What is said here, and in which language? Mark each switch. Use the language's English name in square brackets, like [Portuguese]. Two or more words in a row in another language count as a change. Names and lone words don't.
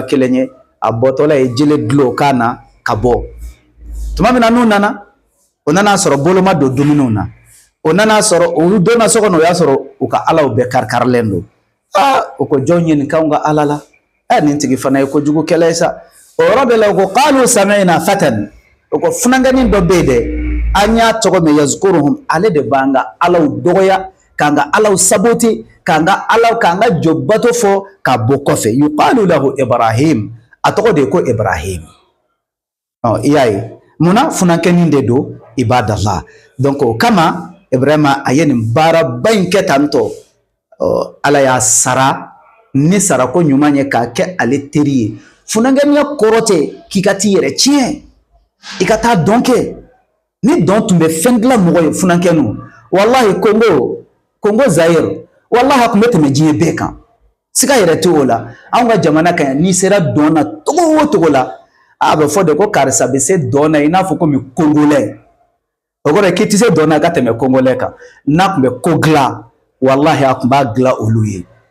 [Bambara] kelen ye a bɔtɔla ye jele dulon kan na ka bɔ tuma min na n'u nana o nana sɔrɔ bolo ma don dumuniw na o nana sɔrɔ olu donna so kɔnɔ o y'a sɔrɔ u ka alaw bɛɛ kari-karilen don o ko jɔn ɲininkanw ka ala la nin tigi fana ye kojugu kɛlɛ ye sa o yɔrɔ bɛɛ la u ko [Arabic] قالوا سمعنا فتى [Bambara] o ko funankenin dɔ bɛ yen dɛ an y'a tɔgɔ mɛn yazkuruhum ale de b'an ka alaw dɔgɔya k'an ka alaw sabote k'an ka jɔbato fɔ ka bɔ kɔfɛ [Arabic] yuqalu lahu Ibrahim [Bambara] a tɔgɔ de ye ko Ibrahim i y'a ye munna funankenin de don ibadallah donc o kama Ibrahima a ye nin baaraba in kɛ tantɔ ala y'a sara ni sarako ɲuman ye k'a kɛ ale teri ye funankɛniya kɔrɔ tɛ k'i ka t'i yɛrɛ tiɲɛ i ka taa dɔn kɛ ni dɔn tun bɛ fɛn dilan mɔgɔ ye funankɛnu wallahi Congo Zaire wallahi a tun bɛ tɛmɛ diɲɛ bɛɛ kan siga yɛrɛ tɛ o la anw ka jamana kan yan n'i sera dɔn na togo o togo la a bɛ fɔ de ko karisa bɛ se dɔn na i n'a fɔ komi Congolais o kɔrɔ ye k'i tɛ se dɔn na ka tɛmɛ Congolais kan n'a tun bɛ ko dilan wallahi a tun b'a dilan olu ye